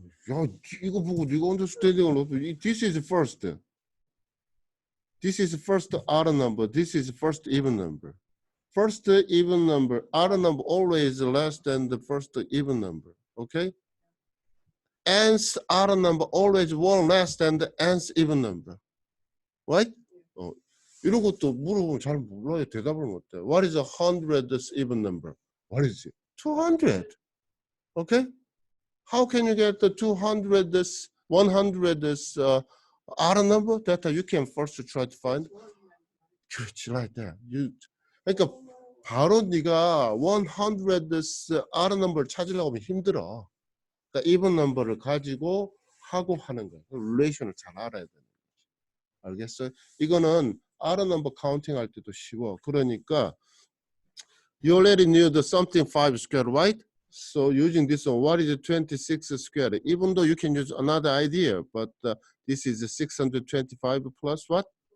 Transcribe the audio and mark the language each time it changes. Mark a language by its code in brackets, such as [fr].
[ko] 야, 이거 보고 네가 understanding을 높여. [en] This is first. This is first odd number. This is first even number. First even number, odd number always less than the first even number. Okay? Nth odd number always one less than the nth even number. Right? [ko] 이런 것도 물어보면 잘 몰라요. 대답을 못해. [en] What is a 100th even number? What is it? 200. Okay? How can you get the 200th, 100th odd number? That you can first try to find. [ko] 그렇지, [en] like that. [ko] 그러니까 바로 네가 100th odd number를 찾으려고 하면 힘들어. 그러니까 even number를 가지고 하고 하는 거야. relation을 잘 알아야 되는 거지. 알겠어요? 이거는 odd number counting 할 때도 쉬워. 그러니까 [en] you already knew the something 5 squared, right? So using this one, what is 26 squared? Even though you can use another idea, but this is 625 plus what?